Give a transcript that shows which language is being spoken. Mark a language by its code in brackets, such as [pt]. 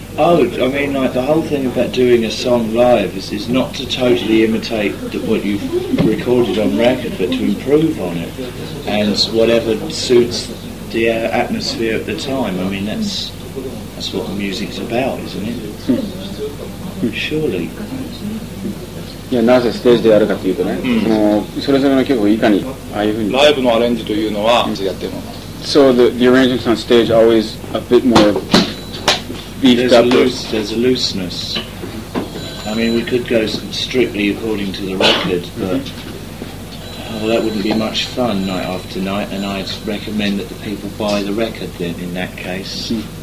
[en] Oh, I mean, like, the whole thing about doing a song live is not to totally imitate what you've recorded on record, but to improve on it, and whatever suits the atmosphere at the time. I mean, that's what the music's about, isn't it? Surely. [ja] いや、なぜステージでやるかというとね、それぞれの曲をいかにああいうふうにライブのアレンジというのはやってるのか。 [en] So the arrangements on stage are always a bit more beefed up. There's a looseness. I mean, we could go strictly according to the record, but that wouldn't be much fun night after night, and I'd recommend that the people buy the record then in that case.